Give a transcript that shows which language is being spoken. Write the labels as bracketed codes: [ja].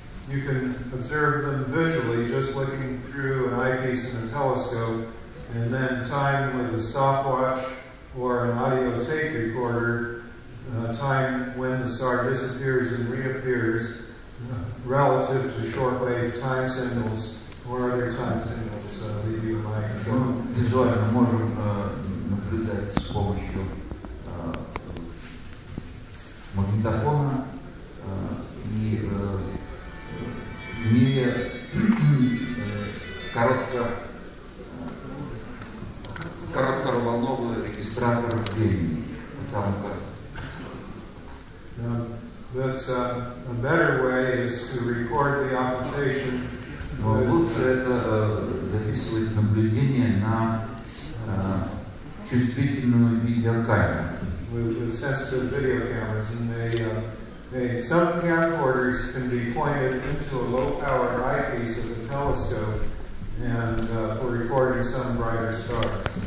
[en] You can observe them visually just looking through an eyepiece in a telescope, and then time with a stopwatch or an audio tape recorder, time when the star disappears and reappears, relative to shortwave time signals or other time signals reviewed by control. [ru] Визуально можем наблюдать с помощью магнитофона и имея коротковолновый регистратор времени. Потому как [en] But a better way is to record the occultation. [ru] Лучше это записывать наблюдение на чувствительную видеокамеру. [en] With sensitive video cameras, and Some camcorders can be pointed into a low-power eyepiece of the telescope and for recording some brighter stars.